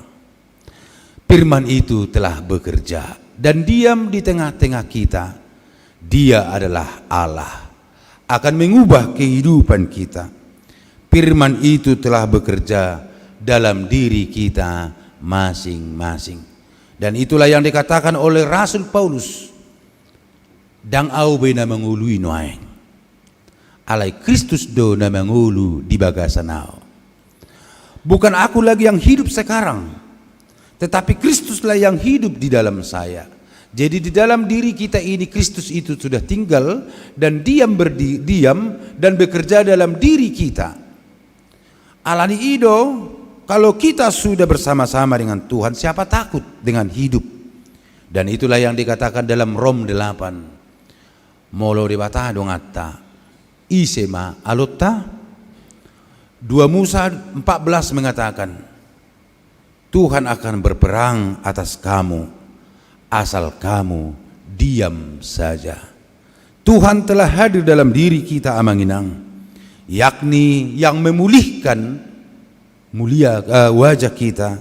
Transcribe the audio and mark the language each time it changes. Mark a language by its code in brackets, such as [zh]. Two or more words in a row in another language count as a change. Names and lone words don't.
[id] Firman itu telah bekerja dan diam di tengah-tengah kita. Dia adalah Allah, akan mengubah kehidupan kita. Firman itu telah bekerja dalam diri kita masing-masing. Dan itulah yang dikatakan oleh Rasul Paulus, [bbc] dang au bena mengului noaeng, alai Kristus do na mengulu di bagasanao. [id] Bukan aku lagi yang hidup sekarang, tetapi Kristuslah yang hidup di dalam saya. Jadi di dalam diri kita ini Kristus itu sudah tinggal dan diam dan bekerja dalam diri kita. [bbc] Alani ido, [id] kalau kita sudah bersama-sama dengan Tuhan, siapa takut dengan hidup? Dan itulah yang dikatakan dalam Rom 8. [bbc] Molo debata dongata, isema alotta. [id] 2 Musa 14 mengatakan, Tuhan akan berperang atas kamu, asal kamu diam saja. Tuhan telah hadir dalam diri kita Amanginang, yakni yang memulihkan wajah kita.